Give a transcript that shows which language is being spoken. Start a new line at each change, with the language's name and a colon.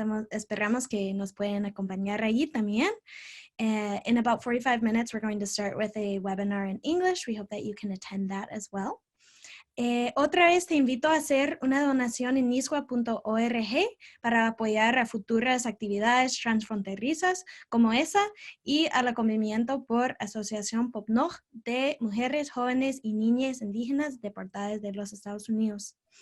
Spanish: Esperamos que nos pueden acompañar allí también.
English: In about 45 minutes, we're going to start with a webinar in English. We hope that you can attend that as well.
Spanish: Otra vez te invito a hacer una donación en niswa.org para apoyar a futuras actividades transfronterizas como esa y al acogimiento por Asociación PopNoj de mujeres, jóvenes y niñas indígenas deportadas de los Estados Unidos.